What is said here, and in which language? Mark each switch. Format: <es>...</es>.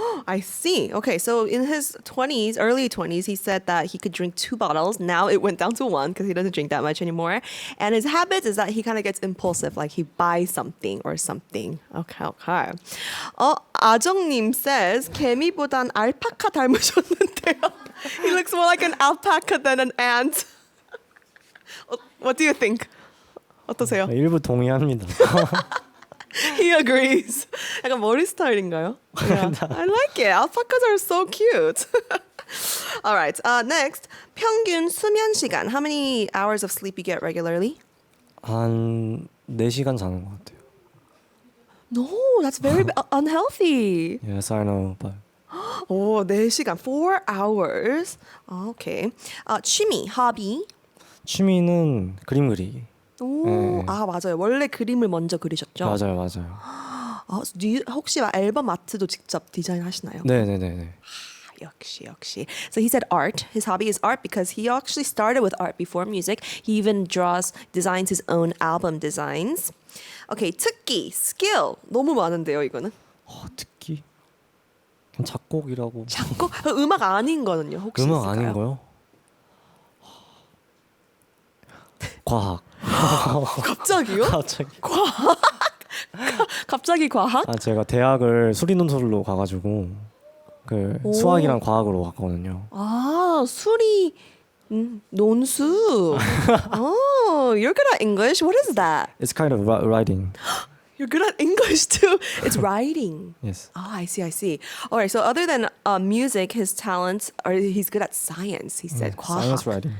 <en>I see. Okay, so in his 20s, early 20s, he said that he could drink 2 bottles. Now it went down to 1 because he doesn't drink that much anymore. And his habit is that he kind of gets impulsive, like he buys something or something. Okay.</en> <ko>아정님</ko> <en>says,</en> <ko>개미보단 알파카 닮으셨는데요.</ko> <en>He looks more like an alpaca than an ant. What do you think?</en> <ko>어떠세요? 일부 동의합니다.</ko> <en>He agrees.</en> <ko>약간 머리 스타일인가요?</ko> <en>Yeah. I like it. Alpacas are so cute. All right. Next,</en> <ko>평균 수면 시간.</ko> <en>How many hours of sleep you get regularly?</en> <ko>한 4시간 자는 것 같아요.</ko> <en>No, that's very unhealthy. Yes, I know, but</en> <ko>오, 4시간,</ko> <en>4 hours. Okay.</en> <ko>취미,</ko> <en>hobby.</en> <ko>취미는 그림 그리기. 오, 네. 아 맞아요. 원래 그림을 먼저 그리셨죠? 맞아요. 혹시 앨범 아트도 직접 디자인하시나요? 네네네. 역시.</ko> <en>So he said art. His hobby is art because he actually started with art before music. He even designs his own album designs. Okay,</en> <ko>특기,</ko> <en>skill.</en> <ko>너무 많은데요, 이거는. 특기? 그냥 작곡이라고. 작곡? 음악 아닌 거는요? 혹시 음악 있을까요? 아닌 거요? 과학. 갑자기요? 갑자기. 갑자기 과학? 아 제가 대학을 수리논술로 가가지고 그 오. 수학이랑 과학으로 갔거든요. 아, 수리 논수.</ko> <en>Oh, you're good at English. What is that? It's kind of writing. You're good at English too. It's writing. Yes. Oh, I see, I see. All right, so other than music, his talents are he's good at science. He said 과학. Science writing.</en>